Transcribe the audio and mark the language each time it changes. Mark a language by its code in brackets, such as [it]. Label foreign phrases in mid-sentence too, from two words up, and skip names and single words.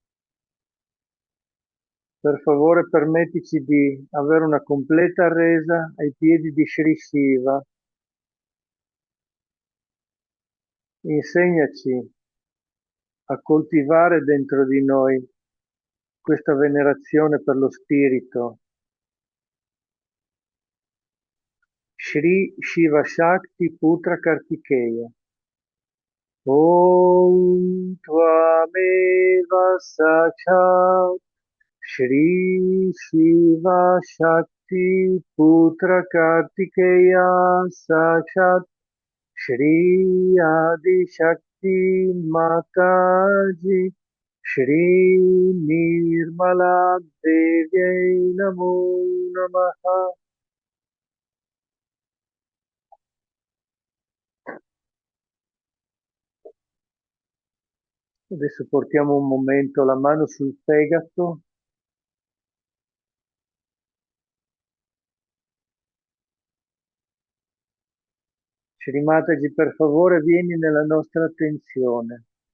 [it] Per favore, permettici di avere una completa resa ai piedi di Sri Shiva. Insegnaci a coltivare dentro di noi questa venerazione per lo spirito. [sa] Shri Shiva Shakti Putra Kartikeya. Om Tvameva Sachat Shri Shiva Shakti Putra Kartikeya Sachat Shri Adi Shakti Mataji Shri Nirmala Devi Namo Namaha. [it] Adesso portiamo un momento la mano sul fegato. Shri Mataji, per favore, vieni nella nostra attenzione.